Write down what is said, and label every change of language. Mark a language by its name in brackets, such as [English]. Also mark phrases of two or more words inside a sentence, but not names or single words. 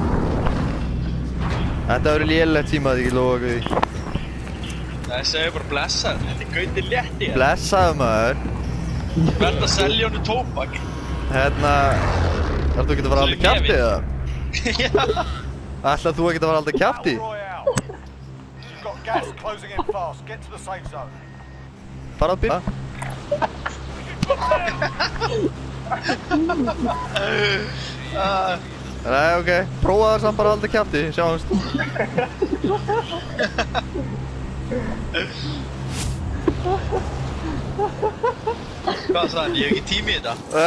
[Icelandic] Þetta verður lélegt tíma að ég lofa því. Það segir bara blessaður, þetta er Gauti létti hérna. Blessaðu maður. Verð að selja honum tóbak. Hérna, ætlar þú ekki að fara að halda kjafti eða? Já. Ætlar þú ekki að fara að halda kjafti? [English] You've got gas closing in fast. Get to the safe zone. [Icelandic] Fara að byrja. Nei, ok. Prófa það samt bara að halda kjafti, sjáumst. Hvað sagði hann? Ég hef ekki tími í þetta.